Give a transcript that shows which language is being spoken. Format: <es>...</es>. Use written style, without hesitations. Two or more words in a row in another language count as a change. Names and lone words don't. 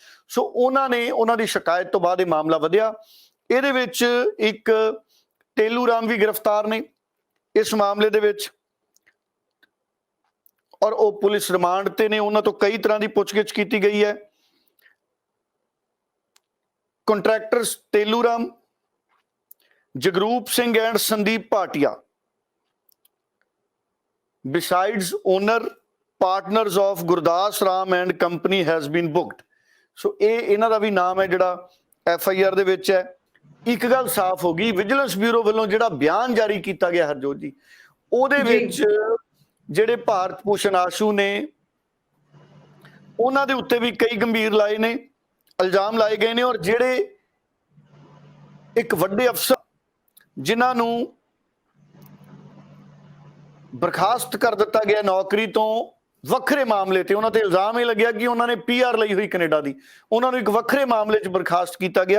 <pa>ਸੋ ਉਹਨਾਂ ਦੀ ਸ਼ਿਕਾਇਤ ਤੋਂ ਬਾਅਦ ਇਹ ਮਾਮਲਾ ਵਧਿਆ। ਇਹਦੇ ਵਿੱਚ ਇੱਕ ਟੇਲੂ ਰਾਮ ਵੀ ਗ੍ਰਿਫਤਾਰ ਨੇ ਇਸ ਮਾਮਲੇ ਦੇ ਵਿੱਚ, ਔਰ ਉਹ</pa> <en>police remand</en> <pa>ਤੇ ਨੇ। ਉਹਨਾਂ ਤੋਂ ਕਈ ਤਰ੍ਹਾਂ ਦੀ ਪੁੱਛਗਿੱਛ ਕੀਤੀ ਗਈ ਹੈ। ਕੰਟਰੈਕਟਰਸ ਟੇਲੂ ਰਾਮ, ਜਗਰੂਪ ਸਿੰਘ ਐਂਡ ਸੰਦੀਪ ਭਾਟੀਆ,</pa> <en>besides owner partners of ਗੁਰਦਾਸ ਰਾਮ ਐਂਡ ਕੰਪਨੀ has been booked।</en> <pa>ਸੋ ਇਹਨਾਂ ਦਾ ਵੀ ਨਾਮ ਹੈ ਜਿਹੜਾ FIR ਦੇ ਵਿੱਚ ਹੈ। ਇੱਕ ਗੱਲ ਸਾਫ਼ ਹੋ ਗਈ, ਵਿਜੀਲੈਂਸ ਬਿਊਰੋ ਵੱਲੋਂ ਜਿਹੜਾ ਬਿਆਨ ਜਾਰੀ ਕੀਤਾ ਗਿਆ ਹਰਜੋਤ ਜੀ, ਉਹਦੇ ਵਿੱਚ ਜਿਹੜੇ ਭਾਰਤ ਭੂਸ਼ਣ ਆਸ਼ੂ ਨੇ ਉਹਨਾਂ ਦੇ ਉੱਤੇ ਵੀ ਕਈ ਗੰਭੀਰ ਲਾਏ ਨੇ, ਇਲਜ਼ਾਮ ਲਾਏ ਗਏ ਨੇ, ਔਰ ਜਿਹੜੇ ਇੱਕ ਵੱਡੇ ਅਫਸਰ ਜਿਨ੍ਹਾਂ ਨੂੰ ਬਰਖਾਸਤ ਕਰ ਦਿੱਤਾ ਗਿਆ ਨੌਕਰੀ ਤੋਂ ਵੱਖਰੇ ਮਾਮਲੇ ਤੇ, ਉਹਨਾਂ ਤੇ ਇਲਜ਼ਾਮ ਇਹ ਲੱਗਿਆ ਕਿ ਉਹਨਾਂ ਨੇ PR ਲਈ ਹੋਈ ਕੈਨੇਡਾ ਦੀ, ਉਹਨਾਂ ਨੂੰ ਇੱਕ ਵੱਖਰੇ ਮਾਮਲੇ 'ਚ ਬਰਖਾਸਤ ਕੀਤਾ ਗਿਆ।</pa>